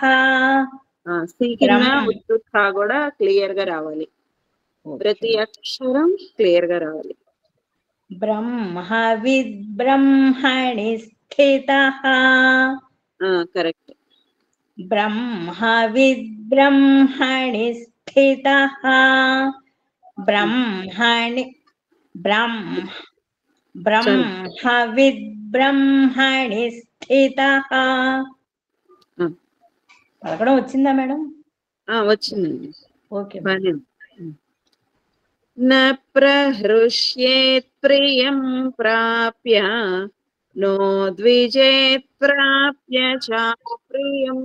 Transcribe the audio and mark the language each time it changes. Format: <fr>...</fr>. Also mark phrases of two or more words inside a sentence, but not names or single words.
<te>సి కింద ఉత్తుత్త కూడా క్లియర్ గా రావాలి, ప్రతి అక్షరం క్లియర్ గా రావాలి.</te> <sa>బ్రహ్మవిద్ బ్రహ్మణి స్థితః.</sa> <te>కరెక్ట్.</te> <sa>బ్రహ్మవిద్ బ్రహ్మణి స్థితః. బ్రహ్మణి బ్రహ్మవిద్ బ్రహ్మణి స్థితః.</sa> <te>పలకడం వచ్చిందా మేడం? వచ్చిందండి. ఓకే.</te> <sa>న ప్రహృష్యేత్ ప్రియం ప్రాప్య నో ద్విజేత్ ప్రాప్య చ ప్రియం.</sa>